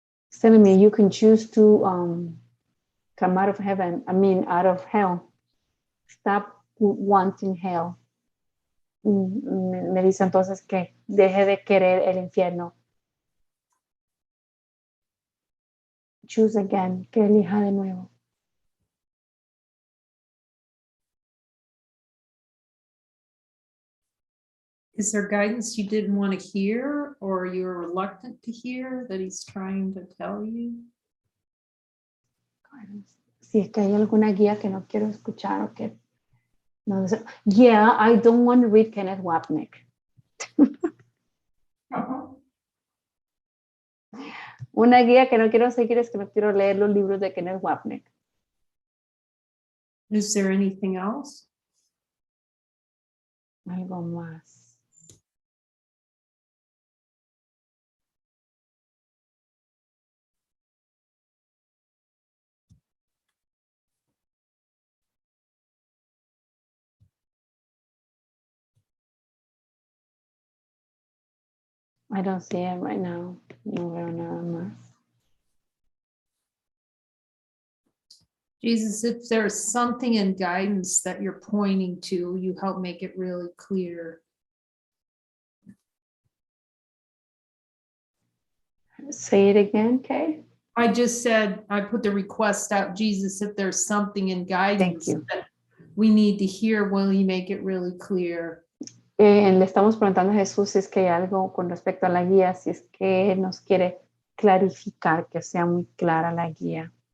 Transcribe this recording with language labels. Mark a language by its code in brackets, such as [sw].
[en] He's telling me you can choose to come out of heaven. I mean, out of hell. Stop wanting hell. [es] Me dice entonces que deje de querer el infierno. [en] Choose again, [es] que elija de nuevo. [en] Is there guidance you didn't want to hear or you're reluctant to hear that he's trying to tell you? [es] Si es que hay alguna guía que no quiero escuchar o que no sé. [en] Yeah, I don't want to read Kenneth Wapnick. [es] Una guía que no quiero seguir es que no quiero leer los libros de Kenneth Wapnick. [en] Is there anything else? [es] Algo más. [en] I don't see it right now. [es] No veo nada más. [en] Jesus, if there's something in guidance that you're pointing to, you help make it really clear. Say it again, Kay. I just said, I put the request out, Jesus, if there's something in guidance you. that we need to hear, will you make it really clear? [es] Le estamos preguntando a Jesús si es que hay algo con respecto a la guía, si es que Él nos quiere clarificar, que sea muy clara la guía.